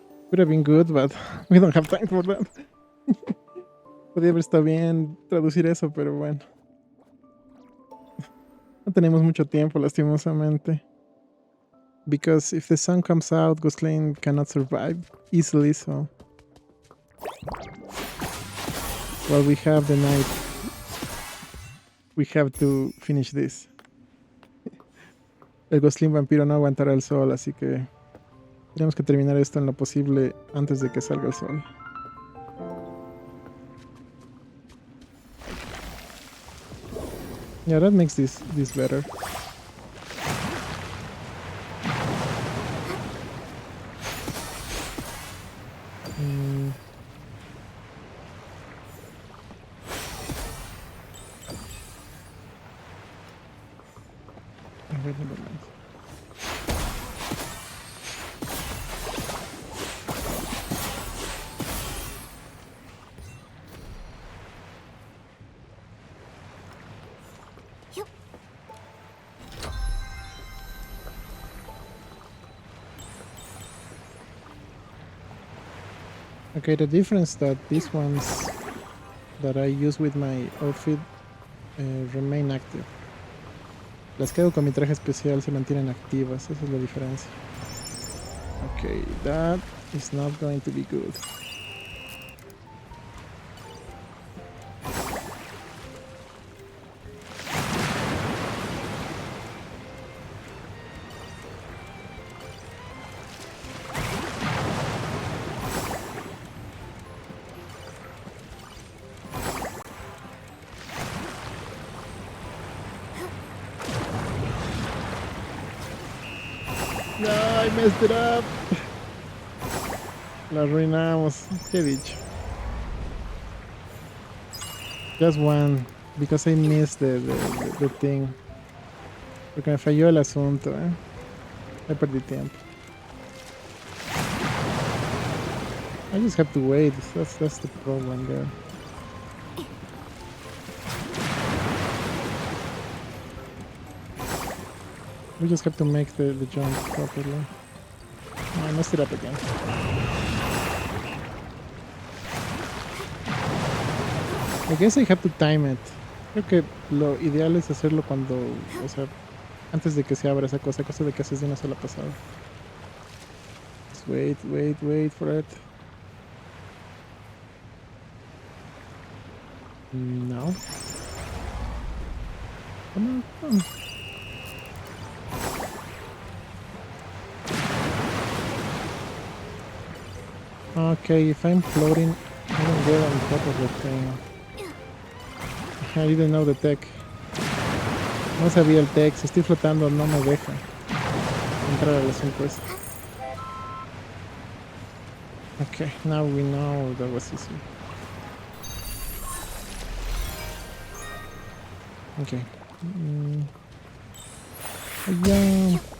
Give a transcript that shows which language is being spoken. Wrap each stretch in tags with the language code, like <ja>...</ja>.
<en>Would have been good, but we don't have time for that.</en> <es>Podría haber estado bien traducir eso, pero bueno. No tenemos mucho tiempo, lastimosamente.</es> <en>Because if the sun comes out, Glostlyn cannot survive easily, so... While we have the night, we have to finish this.</en> <es>El Glostlyn vampiro no aguantará el sol, así que... Tenemos que terminar esto en lo posible antes de que salga el sol.</es> <en>Yeah, that makes this better. Okay, never mind. Okay, the difference that these ones that I use with my outfit remain active.</en> <es>Las que hago con mi traje especial se mantienen activas, esa es la diferencia.</es> <en>Okay, that is not going to be good. No, I messed it up.</en> <es>La arruinamos. ¿Qué he dicho?</es> <en>Just one, because I missed the thing.</en> <es>Porque me falló el asunto, I perdí tiempo.</es> <en>I just have to wait. That's the problem there. We just have to make the jump properly. No, I messed it up again. I guess I have to time it.</en> <es>Creo que lo ideal es hacerlo cuando, o sea, antes de que se abra esa cosa de que haces de una sola pasada.</es> <en>Just wait for it. No. Come on. Okay, if I'm floating, I don't get on top of the thing. I didn't know the tech.</en> <es>No sabía el tech. Si estoy flotando, no me deja entrar a las 5 esta.</es> <en>Okay, now we know that was easy. Okay. Yeah.</en>